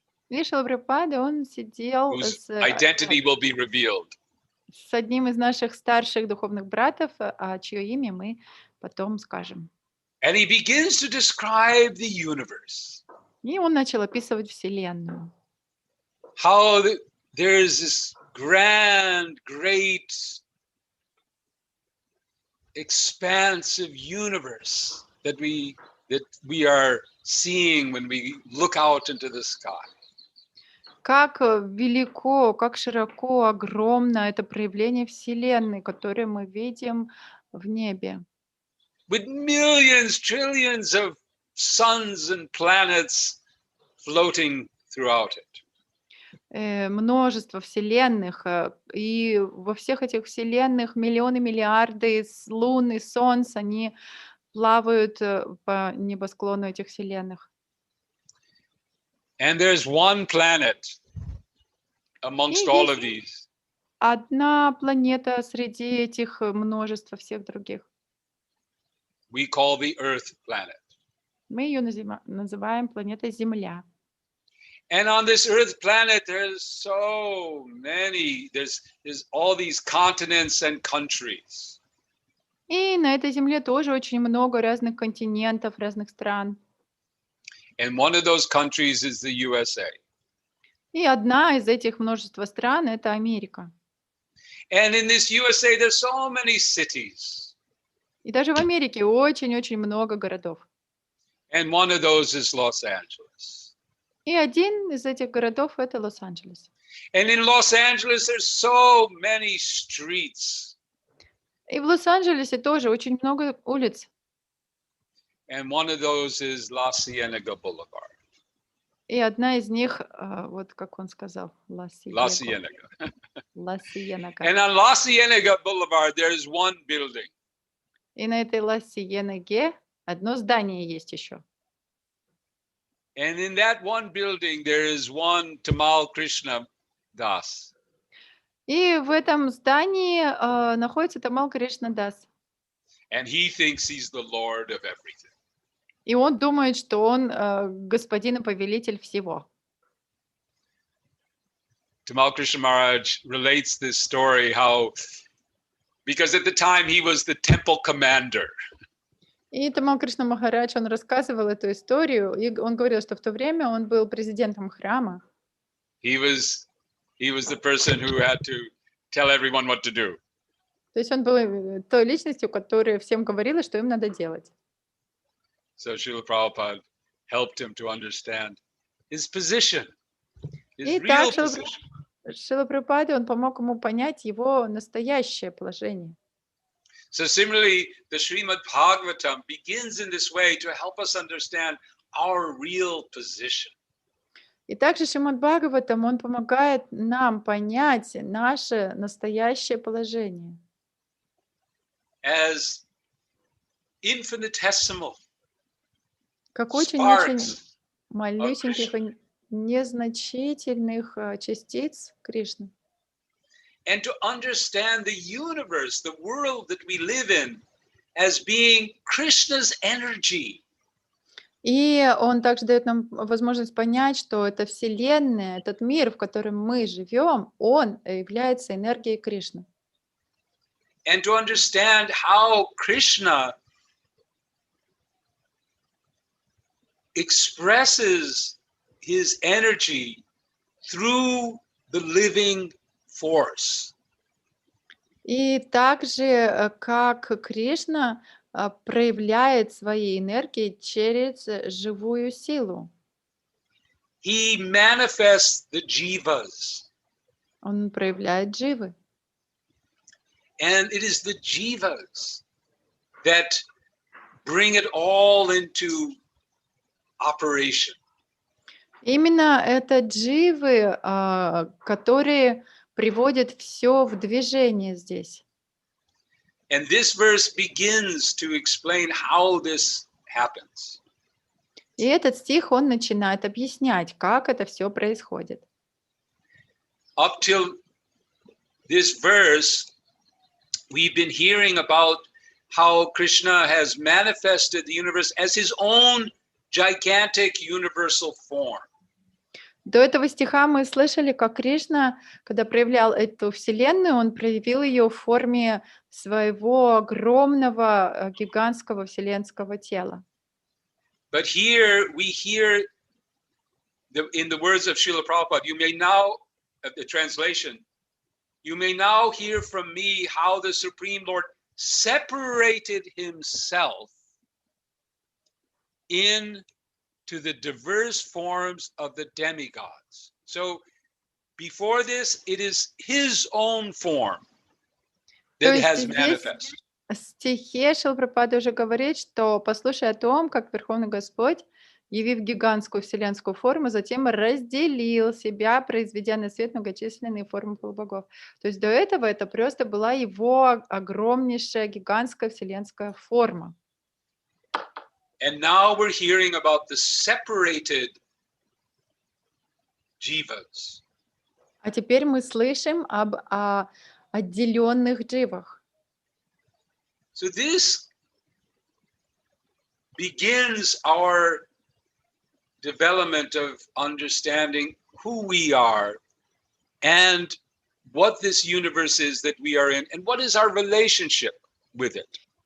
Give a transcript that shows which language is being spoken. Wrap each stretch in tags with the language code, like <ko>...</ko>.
<ru>И Шрила Прабхупада, он сидел</ru> <en>whose identity will be revealed.</en> <ru>С одним из наших старших духовных братьев, чье имя мы потом скажем.</ru> <en>And he begins to describe the universe.</en> <ru>И он начал описывать Вселенную.</ru> <en>How there is this grand, great, expansive universe that we are seeing when we look out into the sky.</en> <ru>Как велико, как широко, огромно это проявление Вселенной, которое мы видим в небе.</ru> <en>With millions, trillions of suns and planets floating throughout it.</en> <ru>Множество вселенных, и во всех этих вселенных миллионы, миллиарды лун и солнц, они плавают по небосклону этих вселенных.</ru> <en>And there's one planet amongst all of these.</en> <ru>Одна планета среди этих множества всех других.</ru> <en>We call the Earth planet.</en> <ru>Мы ее называем планетой Земля.</ru> <en>And on this Earth planet, there's so many, there's all these continents and countries.</en> <ru>И на этой Земле тоже очень много разных континентов, разных стран.</ru> <en>And one of those countries is the USA.</en> <ru>И одна из этих множества стран — это Америка.</ru> <en>And in this USA, there's so many cities.</en> <ru>И даже в Америке очень-очень много городов.</ru> <en>And one of those is Los Angeles.</en> <ru>И один из этих городов — это Лос-Анджелес.</ru> <en>And in Los Angeles, there's so many streets.</en> <ru>И в Лос-Анджелесе тоже очень много улиц.</ru> <en>And one of those is La Cienega Boulevard.</en> <ru>И одна из них, вот как он сказал,</ru> <en>La</en> <ru>Ла</ru> <en>Cienega.</en> <ru>Сиенега.</ru> <en>And on La Cienega Boulevard, there's one building.</en> <ru>И на этой Ла Сиенеге одно здание есть еще.</ru> <en>And in that one building, there is one Tamal Krishna Das.</en> <ru>И в этом здании находится Тамал Кришна Дас.</ru> <en>And he thinks he's the Lord of everything.</en> <ru>И он думает, что он господин и повелитель всего.</ru> <en>Tamal Krishna Maharaj relates this story how, because at the time he was the temple commander.</en> <ru>И Тамал Кришна Махарадж, он рассказывал эту историю, и он говорил, что в то время он был президентом храма.</ru> <en>He was the person who had to tell everyone what to do.</en> <ru>То есть он был той личностью, которая всем говорила, что им надо делать.</ru> <en>So Srila Prabhupada helped him to understand his position, his</en> <ru>И</ru> <en>real</en> <ru>так</ru> <en>position.</en> <ru>Шрила Прабхупада, он помог ему понять его настоящее положение.</ru> <en>So similarly, the Srimad Bhagavatam begins in this way to help us understand our real position.</en> <ru>И также Шримад Бхагаватам, он помогает нам понять наше настоящее положение.</ru> <en>As infinitesimal</en> <ru>Как очень-очень</ru> <en>sparks of</en> <ru>малюсеньких</ru> <en>Krishna.</en> <ru>и незначительных частиц Кришны.</ru> <en>And to understand the universe, the world that we live in, as being Krishna's energy.</en> <ru>И он также дает нам возможность понять, что эта Вселенная, этот мир, в котором мы живем, он является энергией Кришны.</ru> <en>And to understand how Krishna expresses his energy through the living force.</en> <ru>И также, как Кришна проявляет свои энергии через живую силу.</ru> <en>He manifests the jivas.</en> <ru>Он проявляет дживы.</ru> <en>And it is the jivas that bring it all into operation.</en> <ru>Именно это дживы, которые приводят все в движение здесь.</ru> <en>And this verse begins to explain how this happens.</en> <ru>И этот стих, он начинает объяснять, как это все происходит.</ru> <en>Up till this verse, we've been hearing about how Krishna has manifested the universe as his own gigantic universal form.</en> <ru>До этого стиха мы слышали, как Кришна, когда проявлял эту вселенную, он проявил ее в форме своего огромного, гигантского вселенского тела.</ru> <en>But here we hear in the words of Srila Prabhupada, you may now, the translation, you may now hear from me how the Supreme Lord separated himself into the diverse forms of the demigods. So before this, it is his own form</en> <ru>То</ru> <en>that</en> <ru>есть</ru> <en>has</en> <ru>здесь</ru> <en>manifested.</en> <ru>в стихе Шрила Прабхупада уже говорит, что послушай о том, как Верховный Господь, явив гигантскую вселенскую форму, затем разделил себя, произведя на свет многочисленные формы полубогов. То есть до этого это просто была его огромнейшая гигантская вселенская форма.</ru> <en>And now we're hearing about the separated jivas.</en> <ru>А теперь мы слышим об отделенных дживах.</ru> <en>So this begins our development of understanding who we are and what this universe is that we are in and what is our relationship with it.</en>